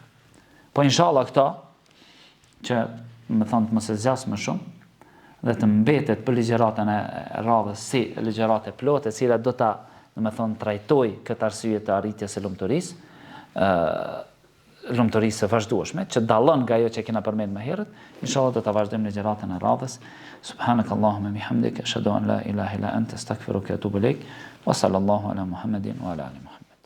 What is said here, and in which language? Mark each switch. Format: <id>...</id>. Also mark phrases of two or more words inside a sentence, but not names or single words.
<sq>Po inshallah këto, që më thonë të mos e zgjas më shumë, dhe të mbetet për ligjëratën e radhës si ligjëratë plotë, e cilat do ta, më thonë, trajtoj këtë arsye të arritjes së lumturisë së vazhdueshme, që dallon nga ajo që kena përmend më herët. Inshallah do ta vazhdojmë ligjëratën e radhës.</sq> <ar>سبحانك اللهم وبحمدك أشهد أن لا إله إلا أنت أستغفرك وأتوب إليك. وصلى الله على محمد وعلى آل محمد.</ar>